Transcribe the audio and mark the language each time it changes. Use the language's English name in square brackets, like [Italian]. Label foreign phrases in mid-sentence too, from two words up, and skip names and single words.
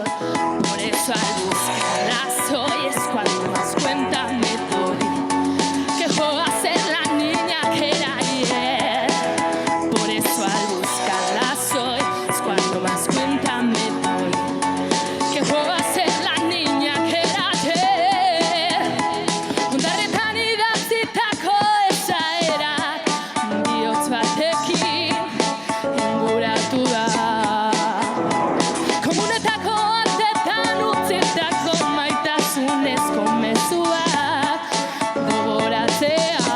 [Spanish] Por eso al buscarlas hoy es cuando más cuenta me doy, que juego a ser la niña que era ayer. Por eso al buscarlas hoy cuando más cuenta me doy, que juego a ser la niña que era ayer. [Basque] Ondarretan idatzitako esaerak bihotz batekin inguratu da. Komunetako artetan utzitako maitasunezko mezuak gogoratzea.